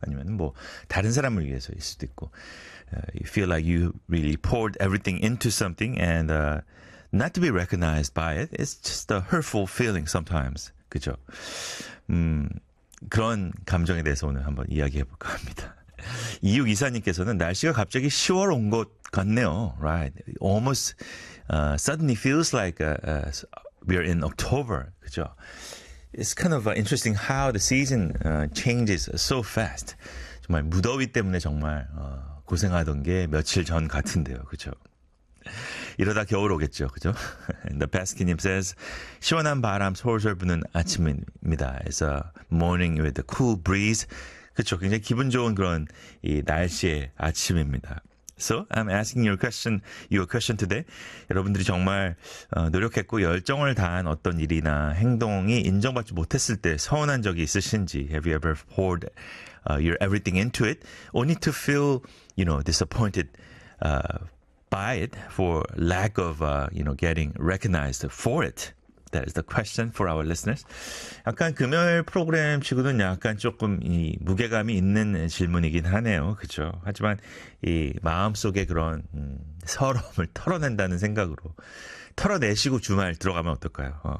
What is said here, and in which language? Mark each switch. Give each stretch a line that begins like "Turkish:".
Korean: 아니면 뭐 다른 사람을 위해서일 수도 있고.
English: You feel like you really poured everything into something and not to be recognized by it. It's just a hurtful feeling sometimes.
Korean: 그죠? 그런 감정에 대해서 오늘 한번 이야기해 볼까 합니다. 이육 이사님께서는 날씨가 갑자기 10월 온 것 같네요.
English: Right. Almost suddenly feels like we are in October.
Korean: 그죠?
English: It's kind of interesting how the season changes so fast.
Korean: 정말 무더위 때문에 정말 고생하던 게 며칠 전 같은데요. 그죠? 이러다 겨울 오겠죠. 그죠?
English: And the Pesky님 says,
Korean: 시원한 바람 솔솔 부는 아침입니다.
English: It's a morning with the cool breeze.
Korean: 그렇죠. 굉장히 기분 좋은 그런 이 날씨의 아침입니다.
English: So I'm asking your question today.
Korean: 여러분들이 정말 노력했고 열정을 다한 어떤 일이나 행동이 인정받지 못했을 때 서운한 적이 있으신지.
English: Have you ever poured your everything into it only to feel, you know, disappointed by it for lack of, you know, getting recognized for it? That is the question for our listeners.
Korean: 약간 금요일 프로그램 치고는 약간 조금 이 무게감이 있는 질문이긴 하네요. 그죠? 하지만 이 마음속에 그런 서러움을 털어낸다는 생각으로 털어내시고 주말 들어가면 어떨까요?